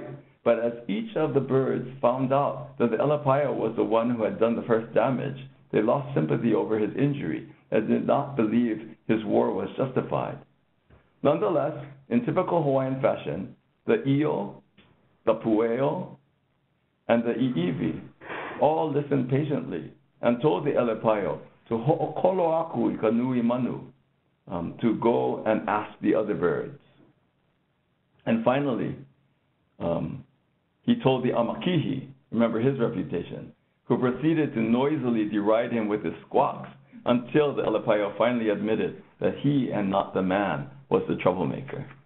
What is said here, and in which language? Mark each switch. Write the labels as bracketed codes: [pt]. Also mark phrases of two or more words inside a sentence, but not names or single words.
[en] But as each of the birds found out that the Elepaio was the one who had done the first damage, they lost sympathy over his injury and did not believe his war was justified. Nonetheless, in typical Hawaiian fashion, the Iyo, the Pueo, and the Iiwi all listened patiently and told the Elepaio to [haw] ho'okolo aku I ka nui manu, [en] to go and ask the other birds. And finally, he told the Amakihi, remember his reputation, who proceeded to noisily deride him with his squawks until the Elepaio finally admitted that he and not the man was the troublemaker.